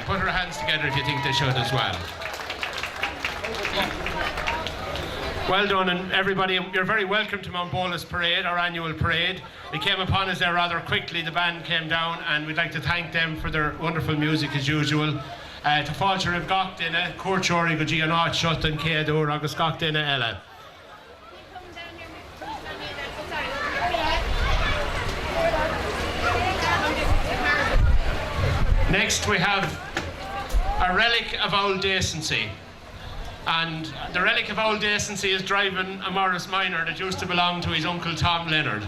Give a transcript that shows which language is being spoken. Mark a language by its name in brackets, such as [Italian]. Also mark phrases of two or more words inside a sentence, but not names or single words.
[English] Put your hands together if you think they should as well. Well done, and everybody, you're very welcome to Mountbolus Parade, our annual parade. We came upon us there rather quickly, the band came down, and we'd like to thank them for their wonderful music as usual. [Irish] To fáilte ribh gach duine, cuairteoirí go dtí an áit seo an céadú agus gach duine eile. [English] Next we have a relic of old decency. And the relic of old decency is driving a Morris Minor that used to belong to his uncle Tom Leonard.